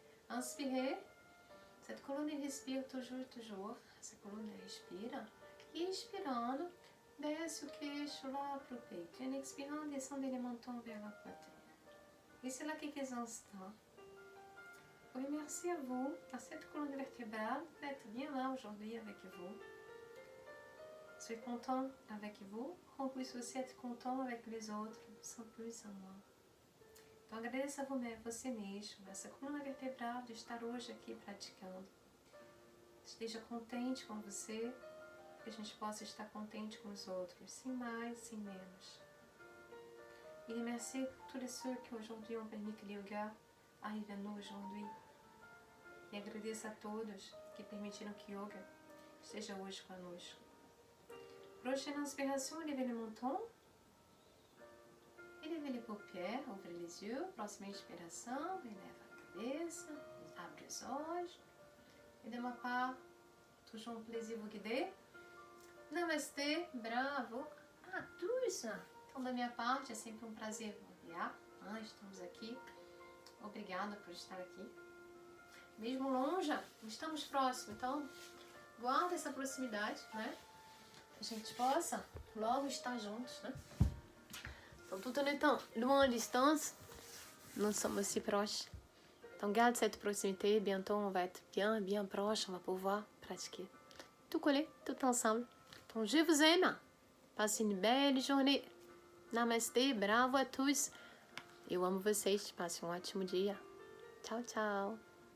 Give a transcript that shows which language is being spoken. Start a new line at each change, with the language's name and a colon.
French: Inspirez, cette colonne respire toujours,
Portuguese: essa coluna respira, e expirando, desce o queixo lá para o peito.
French: E en expirant, descendez les mentons vers la poitrine. Et c'est là quelques instants. Oui, merci à vous, à cette colonne vertébrale, d'être bien là aujourd'hui avec vous. Je suis content avec vous, qu'on puisse aussi être content avec les autres, sans plus, sans moins.
Portuguese: Então agradeça a você mesmo, essa coluna vertebral de estar hoje aqui praticando. Esteja contente com você, que a gente possa estar contente com os outros, sem mais, sem menos.
French: Et remercie tous ceux qui aujourd'hui ont permis que le yoga arrive à nous aujourd'hui.
Portuguese: E agradeço a todos que permitiram que o yoga esteja hoje conosco.
French: Prochaine inspiration, levez le menton. E levez les paupières, ouvrez les yeux.
Portuguese: Próxima inspiração, eleva a cabeça, abre os olhos.
French: Et de ma part, toujours um plaisir vous guider. Namastê, bravo. Ah, tous!
Portuguese: Então, da minha parte, é sempre um prazer enviar. Estamos aqui. Obrigada por estar aqui. Mesmo longe, estamos próximos. Então, guarda essa proximidade, né? Que a gente possa logo estar juntos, né? Então,
French: tout en étant loin à distance, nous sommes aussi proches. Donc, garde cette proximité. Bientôt, on va être bien proche. On va pouvoir pratiquer. Tout collé, tout ensemble. Donc, je vous aime. Passez une belle journée.
Portuguese: Namastê,
French: bravo a tous.
Portuguese: Eu amo vocês. Passe um ótimo dia. Tchau, tchau.